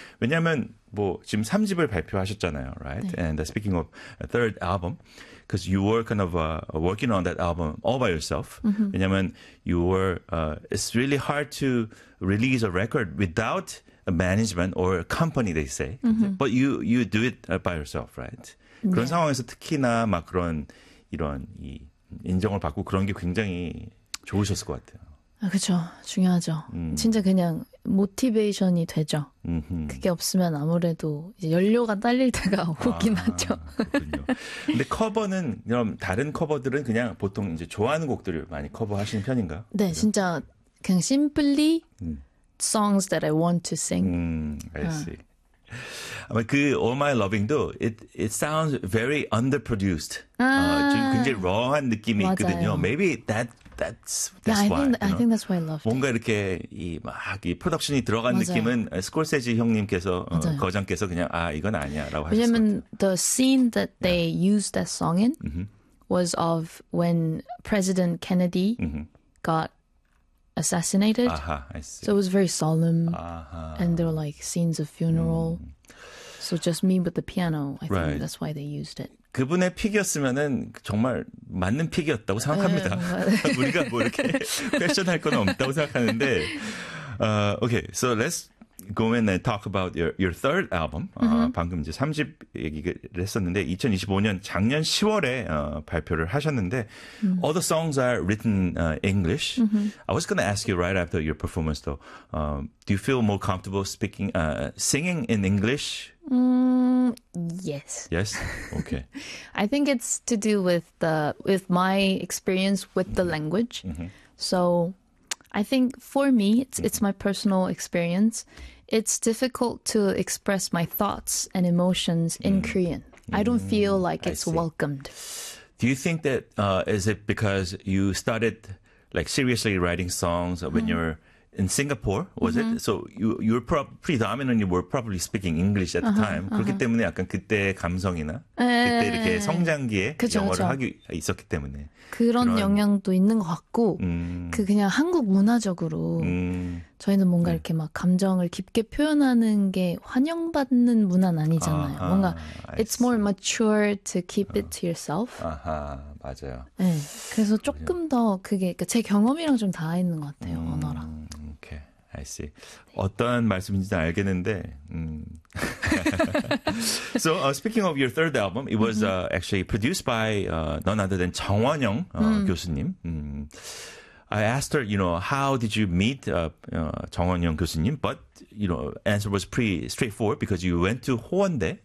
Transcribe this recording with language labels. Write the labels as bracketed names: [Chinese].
[Korean] 왜냐하면 뭐 지금 3집을 발표하셨잖아요, [English] right? [Korean] 네. [English] And speaking of a third album. Because you were kind of working on that album all by yourself. Mm-hmm. [Korean] 왜냐면 [English] you were, it's really hard to release a record without a management or a company, they say. Mm-hmm. But you do it by yourself, right? [Korean] 네. 그런 상황에서 특히나 막 그런 이런 이 인정을 받고 그런 게 굉장히 좋으셨을 것 같아요. 아, 그렇죠. 중요하죠. 진짜 그냥 모티베이션이 되죠. 그게 없으면 아무래도 이제 연료가 딸릴 때가 오긴 하죠. 그렇군요. 근데 커버는 그럼 다른 커버들은 그냥 보통 이제 좋아하는 곡들을 많이 커버하시는 편인가요? 네, 그렇죠? 진짜 그냥 [English] simply songs that I want to sing. I see. [Korean] 아마 그 [English] All My Loving도 it sounds very underproduced. [Korean] 좀 굉장히 raw한 느낌이 맞아요. 있거든요. [English] Maybe that's why. Yeah, I think that's why I loved. [Korean] 뭔가 [English] it. [Korean] 이렇게 이 막 이 프로덕션이 들어간 맞아요. 느낌은 스콜세지 형님께서 거장께서 그냥 아 이건 아니야라고 하셨어요. 왜냐면 [English] the scene that they used that song in was of when President Kennedy got assassinated. Aha, I see. So it was very solemn. Aha. And there were like scenes of funeral. So just me with the piano. I think that's why they used it. [Korean] 그분의 픽이었으면은 정말 맞는 픽이었다고 생각합니다. 우리가 뭐 이렇게 패션 할 건 없다고 생각하는데. [English] Okay, so let's go in and talk about your third album. [Korean] 방금 이제 3집 얘기를 했었는데 2025년 작년 10월에 발표를 하셨는데 [English] all the songs are written English. I was going to ask you right after your performance though. Do you feel more comfortable speaking singing in English? Yes. Yes. Okay. I think it's to do with my experience with the language. So I think for me, it's my personal experience. It's difficult to express my thoughts and emotions in Korean. I don't feel like it's welcomed. Do you think that, is it because you started like seriously writing songs when you're in Singapore? Was it? So you were predominantly were probably speaking English at the time. [Korean] 그렇기 때문에 약간 그때 감성이나 그때 이렇게 성장기에 그쵸, 영어를 하기 있었기 때문에 그런 영향도 있는 것 같고 그 그냥 한국 문화적으로 저희는 뭔가 이렇게 막 감정을 깊게 표현하는 게 환영받는 문화는 아니잖아요. 아하, 뭔가 알았어. [English] it's more mature to keep it to yourself. [Korean] 아하, 맞아요. 네, 그래서 조금 더 그게 그러니까 제 경험이랑 좀 닿아 있는 것 같아요. 언어랑. [English] Okay, I see. [Korean] 어떤 말씀인지는 알겠는데. [English] So speaking of your third album, it was actually produced by none other than 정원영 교수님. I asked her, you know, how did you meet 정원영 교수님? But, you know, answer was pretty straightforward because you went to 호원대.